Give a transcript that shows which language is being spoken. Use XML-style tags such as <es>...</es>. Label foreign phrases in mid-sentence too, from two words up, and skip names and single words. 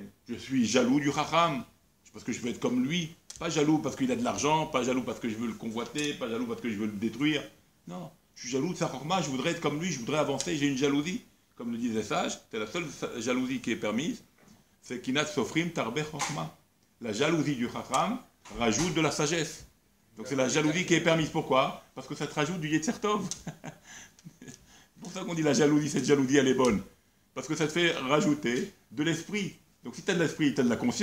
<fr>Je suis jaloux du Chacham, parce que je veux être comme lui. Pas jaloux parce qu'il a de l'argent, pas jaloux parce que je veux le convoiter, pas jaloux parce que je veux le détruire. Non, je suis jaloux de sa chorma, je voudrais être comme lui, je voudrais avancer, j'ai une jalousie. Comme le disent les sages, c'est la seule jalousie qui est permise, c'est</fr> <he>קנאת סופרים תרבה חכמה.</he> <fr>La jalousie du Chacham rajoute de la sagesse. Donc c'est la jalousie qui est permise. Pourquoi? Parce que ça te rajoute du</fr> <he>יצר טוב.</he> <fr>C'est pour ça qu'on dit la jalousie, cette jalousie elle est bonne. Parce que ça te fait rajouter de l'esprit. Donc si tu as de l'esprit, tu as de la conscience.</fr>